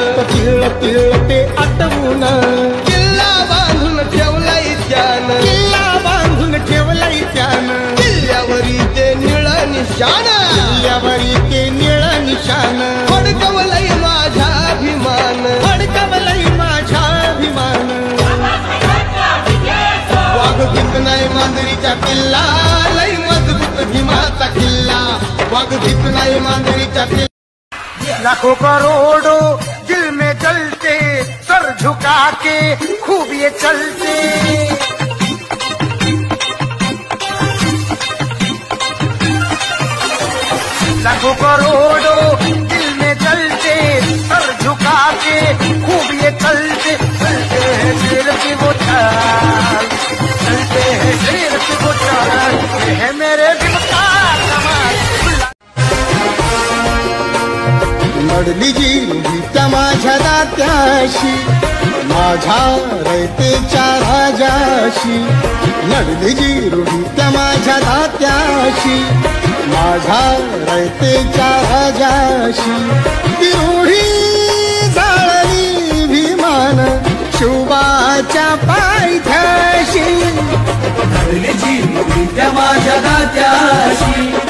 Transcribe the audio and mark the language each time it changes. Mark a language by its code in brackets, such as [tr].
[mr] तिळते आटवून किल्ला बांधून ठेवलाय त्यानं, किल्ला बांधून ठेवलाय त्यानं, किल्ल्यावरी ते निळ निशाण, किल्ल्यावरी ते निळ निशाण, फडकवलंय माझ्या अभिमान, फडकवलंय माझ्या अभिमान। वाघ नाही मांजरीचा किल्ला, लय मजबूत भीमाचा किल्ला, वाघ नाही मांजरीचा किल्ला। [hi] लाखों करोड़ों दिल में जलते, सर झुका के खूब ये चलते, लाखों करोड़ों दिल में जलते, सर झुका के खूब ये चलते, चलते हैं शेर की वो चाल, चलते हैं शेर की वो चाल, ये है मेरे दिल का कमाल। [mr] लढली जी त्या माझ्या दात्याशी, माझ्या रयतेच्या राजाशी, लढली जी रूढी त्या माझ्या दात्याशी, माझ्या रयतेच्या राजाशी, ती रूढी जाळली भीमान शिवबाच्या पायथ्याशी, लढली जी रूढी त्या माझ्या दात्याशी।